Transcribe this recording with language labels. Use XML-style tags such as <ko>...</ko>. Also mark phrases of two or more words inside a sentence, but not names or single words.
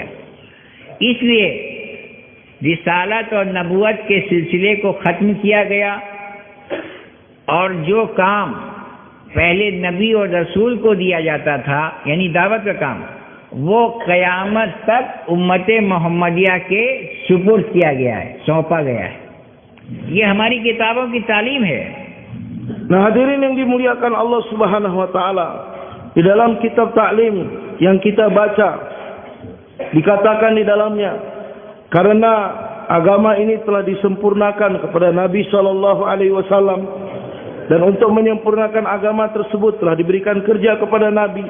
<hi>इसलिए रिसालत और नबूवत के सिलसिले को ख़त्म किया गया और जो काम पहले नबी और रसूल को दिया जाता था, यानी दावत का काम, वो क़यामत तक उम्मत मोहम्मदिया के सुपुर्द किया गया है, सौंपा गया है। ये हमारी किताबों की तालीम है।</hi> <id>Nah, hadirin yang dimuliakan Allah</id> <ar>سبحانه وتعالى,</ar> <id>di dalam kitab taklim yang kita baca dikatakan di dalamnya, karena agama ini telah disempurnakan kepada Nabi</id> <ar>صلى الله عليه وسلم,</ar> <id>dan untuk menyempurnakan agama tersebut telah diberikan kerja kepada Nabi.</id>